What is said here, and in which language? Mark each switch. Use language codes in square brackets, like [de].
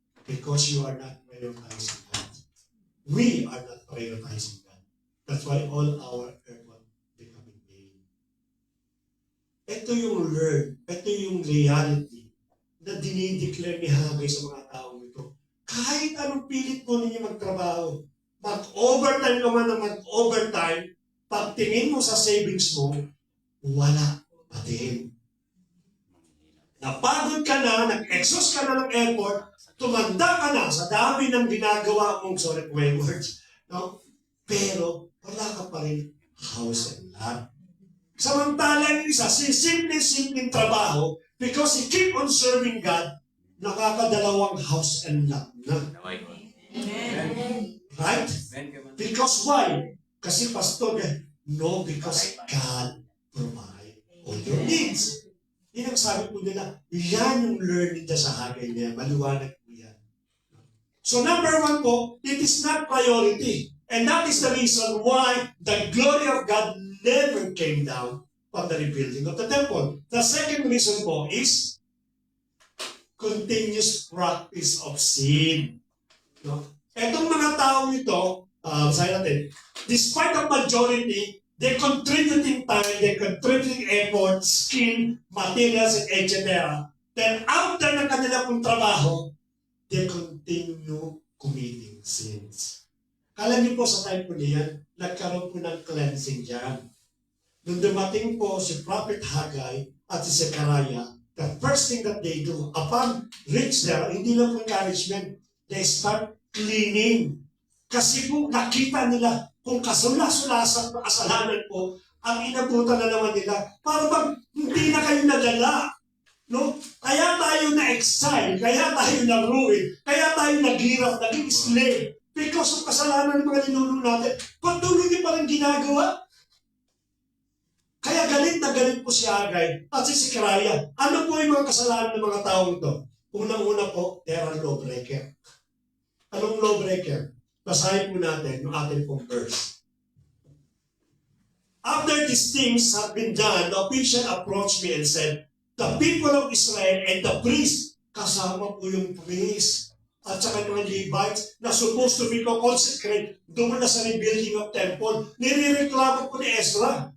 [en] Because you are not prioritizing God. We are not prioritizing God. That's why all our effort becoming vain. [tl] Ito yung reality na dinideclare ni Haggai sa mga taong ito. Kahit anong pilit po ninyo magtrabaho, mag-overtime ka man na mag-overtime, pagtingin mo sa savings mo, wala pa din. Napagod ka na, nag-exhaust ka na ng effort, tumanda ka na sa dami ng ginagawa mong, [en] sorry for my words, [tl] no? Pero wala ka pa rin house and lot. Samantalang isa, simple-simple trabaho, because he keep on serving God, nakakadalawang house and lot na. [en] Amen. Right? Because why? Kasi pastor, no, because God provide all your needs. [tl] Yan ang sabi po nila, yan yung learning na sa Haggai niya, maliwanag po yan. [en] So number one po, it is not priority. And that is the reason why the glory of God never came down from the rebuilding of the temple. The second reason po is continuous practice of sin. No? [tl] Etong mga taong ito, sabi natin, [en] despite the majority, they contributing time, they contributing effort, skill, materials, and etc. Then after ng kanila pong trabaho, they continue committing sins. [tl] Kala niyo po sa time po niyan, nagkaroon po ng cleansing dyan. Nung dumating po si Prophet Haggai at si Zechariah, [en] the first thing that they do, upon reach there, hindi lang po encouragement, they start cleaning. [tl] Kasi po nakita nila kung kasula-sulasan na kasalanan po, ang inabutan na naman nila, para bang hindi na kayo nadala. No? Kaya tayo na-exile, kaya tayo na-ruin, kaya tayo naghirap, naging slave, because of kasalanan ng mga ninunong natin. Patuloy niyo pa rin ginagawa. Kaya galit na galit po si Haggai at si Zechariah. Ano po yung mga kasalanan ng mga taong ito? Unang-una po, [en] they are lawbreaker. [tl] Anong lawbreaker? Basahin po natin yung ating pong verse. [en] After these things have been done, the official approached me and said, the people of Israel and the priests, kasama po yung priest, at saka mga Levites na supposed to be consecrated doon na sa rebuilding of temple, nirireklamo po ni Ezra.